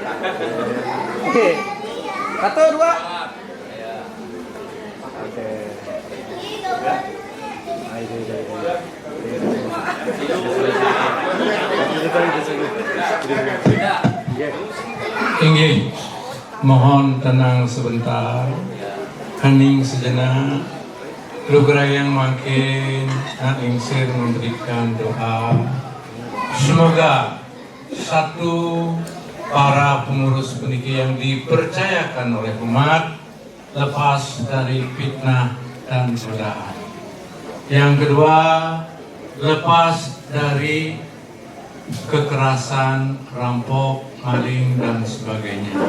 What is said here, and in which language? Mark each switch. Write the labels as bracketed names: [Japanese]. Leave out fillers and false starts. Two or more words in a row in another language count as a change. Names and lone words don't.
[Indonesian] Oke. 1, 2. Oke. Inggih, mohon tenang sebentar, hening sejenak. [Balinese] Lugrayang makin ingsir [Indonesian] memberikan doa. Semoga satu para pengurus peniki yang dipercayakan oleh umat lepas dari fitnah dan godaan. Yang kedua, lepas dari kekerasan, rampok, maling, dan sebagainya.